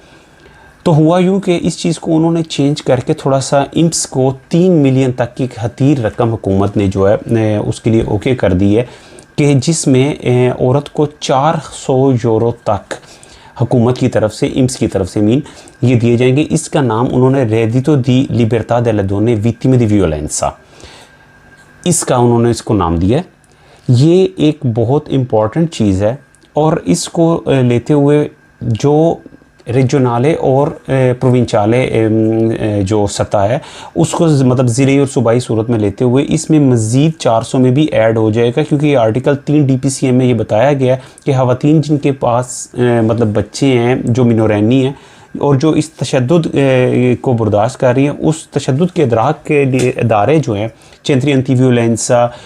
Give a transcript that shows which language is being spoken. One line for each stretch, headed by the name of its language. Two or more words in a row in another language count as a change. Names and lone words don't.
Urdu: تو ہوا یوں کہ اس چیز کو انہوں نے چینج کر کے تھوڑا سا امس کو 3 ملین تک کی حقیر رقم حکومت نے جو ہے اس کے لیے اوکے کر دی ہے، کہ جس میں عورت کو 400 یورو تک حکومت کی طرف سے، امس کی طرف سے یہ دیے جائیں گے۔ اس کا نام انہوں نے
Italian: reddito di libertà delle donne vittime di violenza,
Urdu: اس کا انہوں نے اس کو نام دیا ہے۔ یہ ایک بہت امپورٹنٹ چیز ہے اور اس کو لیتے ہوئے جو ریجونالے اور پروونچالے جو سطح ہے اس کو مطلب ضلعی اور صوبائی صورت میں لیتے ہوئے اس میں مزید 400 میں بھی ایڈ ہو جائے گا، کیونکہ یہ آرٹیکل 3 ڈی پی سی ایم میں یہ بتایا گیا ہے کہ خواتین جن کے پاس مطلب بچے ہیں جو مینورینی ہیں اور جو اس تشدد کو برداشت کر رہی ہیں، اس تشدد کے ادراک کے لیے ادارے جو ہیں
Italian: centri antiviolenza